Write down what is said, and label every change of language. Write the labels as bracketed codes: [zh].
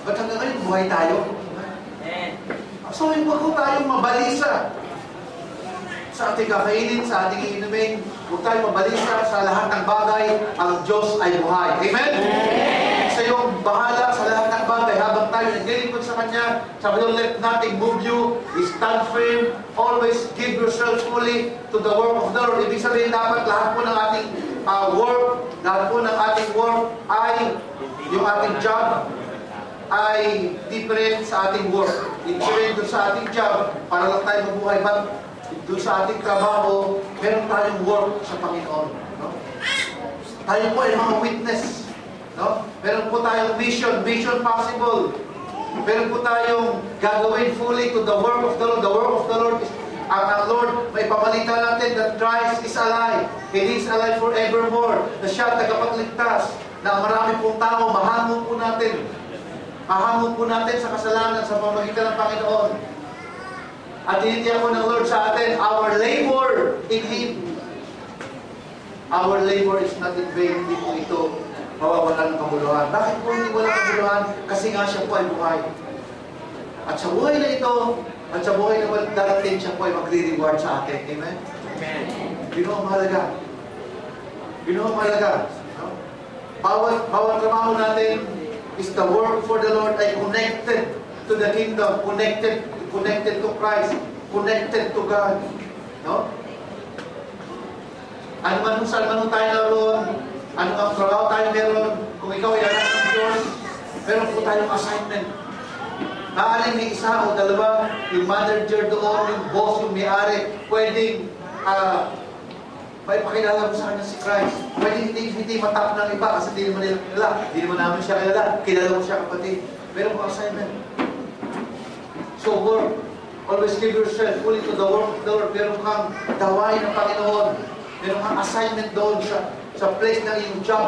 [tl] Ba't hanggang ngayon, buhay tayo? So, huwag ko tayong mabalisa sa ating kakainin, sa ating iinumin. Huwag tayong mabalisa sa lahat ng bagay. Ang Diyos ay buhay. Amen? Sa iyong bahala sa lahat ng bagay. Habang tayo naglilingkod sa Kanya, sabi doon, [en] let nothing move you. Stand firm. Always give yourself fully to the work of the Lord. [tl] Ibig sabihin, dapat lahat po ng ating work, lahat po ng ating work ay, yung ating job ay different sa ating work. Different doon sa ating job, para lang tayo mabuhay. But doon sa ating trabaho, meron tayong work sa Panginoon. No? Tayo po ay mga witness. No? Meron po tayong mission possible. Meron po tayong gagawin fully to the work of the Lord. [en] The work of the Lord is [tl] ang Lord, may pamalitan natin [en] that Christ is alive. He is alive forevermore. [tl] Na siya tagapagligtas. Na marami pong tao, mahango po natin. Mahango po natin sa kasalanan sa pamamagitan ng Panginoon. At hinitiyan ko ng Lord sa atin, [en] our labor in Him. Our labor is not in vain. [tl] Hindi po ito mawawalan ng kabuluhan. Bakit po hindi walang kabuluhan? Kasi nga siya po ay buhay. At sa buhay na ito, at sa buhay na darating siya po ay magre-reward sa atin. Amen? Amen. Ginoo ang mahalaga. Ginoo ang mahalaga. No? Bawat trabaho natin [en] is the work for the Lord ay connected to the kingdom, connected to Christ, connected to God. No? [tl] Ano man kung saan man tayo naroon, ano ang trabaho tayo meron, kung ikaw ay anak ng Diyos, meron po tayong assignment. Naaling may isa o dalawa, yung manager doon, yung boss, yung may-ari, pwedeng may pakilala mo sa kanya si Christ. Pwedeng hindi matap ng iba kasi hindi naman nila kilala. Hindi naman namin siya kilala. Kilala mo siya kapatid. Meron po assignment. So work. [en] Always give yourself fully to the work of the Lord. [tl] Meron kang gawain ng Panginoon. Meron kang assignment doon sa place ng iyong job.